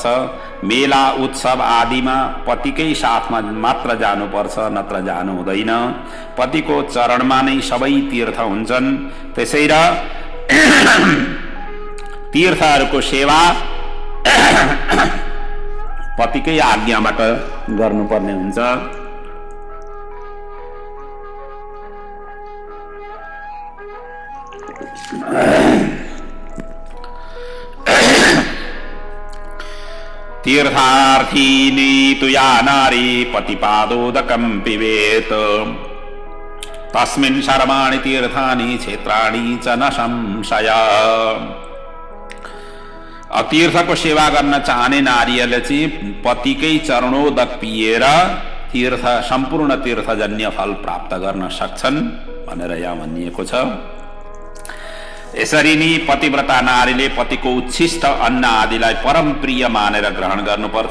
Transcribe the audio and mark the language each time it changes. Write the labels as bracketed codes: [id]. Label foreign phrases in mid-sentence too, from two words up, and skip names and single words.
[ne] मेला उत्सव आदिमा पतिकै साथमा मात्र जानुपर्छ, नत्र जानु हुँदैन। पतिको चरणमा नै सबै तीर्थ हुन्छन्। त्यसैले तीर्थहरूको सेवा पतिकै आज्ञाबाट गर्नुपर्ने हुन्छ। [sa] तीर्थार्थीनि तु या नारी पतिपादोदकं पिबेत् तस्मिन् सर्वाणि तीर्थानि क्षेत्राणि च न संशय। [ne] तीर्थको सेवा गर्न चाहने नारीहरूले चाहिँ पतिकै चरणोदक पिएर तीर्थ, सम्पूर्ण तीर्थजन्य फल प्राप्त गर्न सक्छन् भनेर यहाँ भनिएको छ। यसरी नै पतिव्रता नारीले पतिको उच्छिष्ट अन्न आदिलाई परम प्रिय मानेर ग्रहण गर्नुपर्छ।